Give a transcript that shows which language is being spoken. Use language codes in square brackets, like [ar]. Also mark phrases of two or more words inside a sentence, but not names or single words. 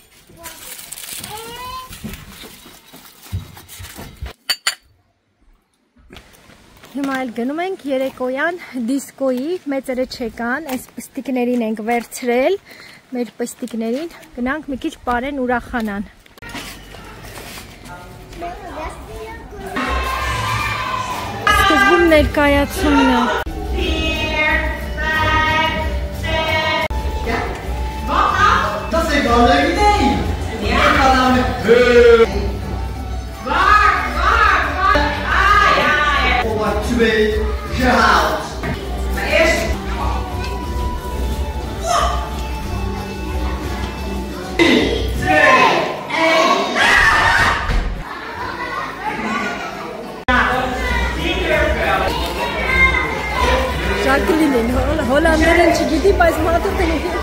[hy] Հիմա էլ գնում ենք երեկոյան դիսկոյի, մեծերը չեկան, այս պստիկներին ենք վերցրել, մեր պստիկներին, գնանք մի քիչ պարեն ուրախանան։ Սկզբում ներկայացումն է։ [nl] Dat is wel een leuk idee. Ja, kan nou met... Voor 2 gehaald. Maar eerst... [hy] Jacqueline, Hollanderën չգիտի, բայց մատը տենի։